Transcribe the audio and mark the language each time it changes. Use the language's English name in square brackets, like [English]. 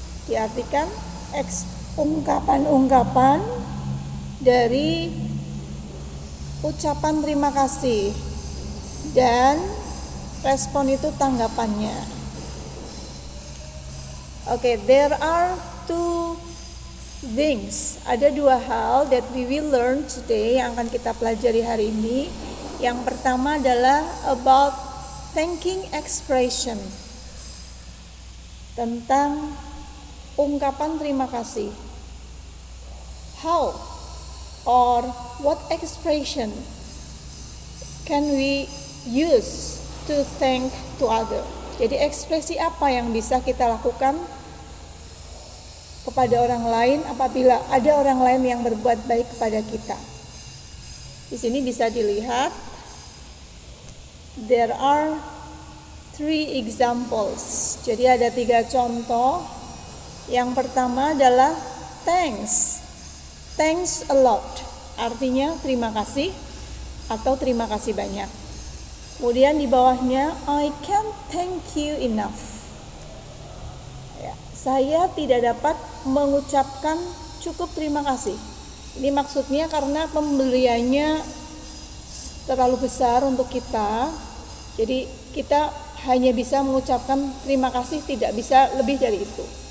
[Indonesian] Diartikan ungkapan-ungkapan dari ucapan terima kasih dan respon itu tanggapannya. [English] Okay, there are two things. [Indonesian] Ada dua hal [English] that we will learn today [Indonesian] yang akan kita pelajari hari ini. Yang pertama adalah [English] about thanking expression, [Indonesian] tentang ungkapan terima kasih. [English] How or what expression can we use to thank to other? [Indonesian] Jadi ekspresi apa yang bisa kita lakukan kepada orang lain apabila ada orang lain yang berbuat baik kepada kita? Di sini bisa dilihat [English] there are 3 examples. [Indonesian] Jadi ada 3 contoh. Yang pertama adalah thanks. [English] Thanks a lot, [Indonesian] artinya terima kasih atau terima kasih banyak. Kemudian di bawahnya, [English] I can't thank you enough. [Indonesian] Ya, saya tidak dapat mengucapkan cukup terima kasih. Ini maksudnya karena pemberiannya terlalu besar untuk kita, jadi kita hanya bisa mengucapkan terima kasih, tidak bisa lebih dari itu.